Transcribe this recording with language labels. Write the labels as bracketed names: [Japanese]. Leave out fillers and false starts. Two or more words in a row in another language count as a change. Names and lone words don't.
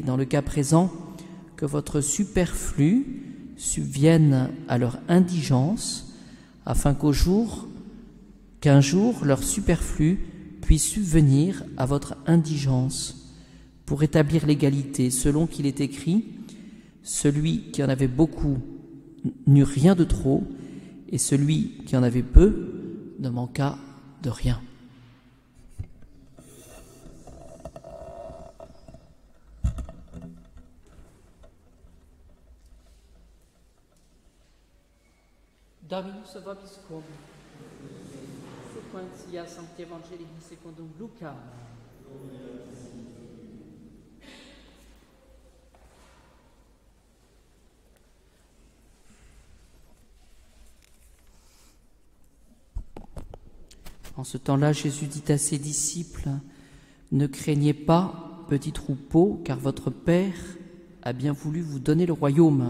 [French] Dans le cas présent, que votre superflu subvienne à leur indigence, afin qu'un jour leur superflu puisse subvenir à votre indigence, pour établir l'égalité, selon qu'il est écrit, celui qui en avait beaucoup n'eut rien de trop, et celui qui en avait peu ne manqua de rien. [Latin] Dominus vobiscum, sequentia Sancti Evangelii secundum Lucam. [French] En ce temps-là, Jésus dit à ses disciples, « Ne craignez pas, petit troupeau, car votre Père a bien voulu vous donner le royaume.